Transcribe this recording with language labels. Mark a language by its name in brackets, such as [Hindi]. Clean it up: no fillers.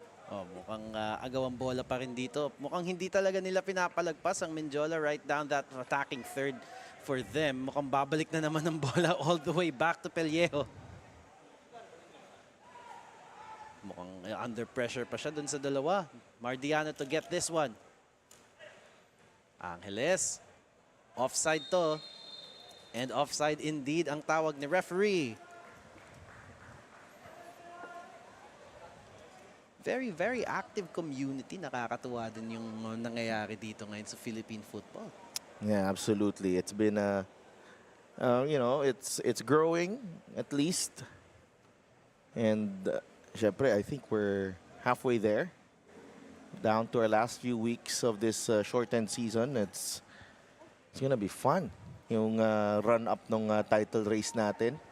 [Filipino] mukhang agawang bola pa rin dito. Mukhang hindi talaga nila pinapalagpas ang Mendiola [English] right down that attacking third for them. [Filipino] Mukhang babalik na naman ang bola [English] all the way back to [Filipino] Pellejo. Mukhang under pressure pa siya dun sa dalawa. [English] Mardiano to get this one. Angeles. Offside to. And offside indeed [Filipino] ang tawag ni [English] referee. Very, very active community. [Filipino] Nakakatuwa din yung nangyayari dito ngayon sa Philippine football. [English] yeah, absolutely. It's been it's growing at least. And syempre, I think we're halfway there. Down to our last few weeks of this shortened season. It's gonna be fun. Yung run up ng title race natin.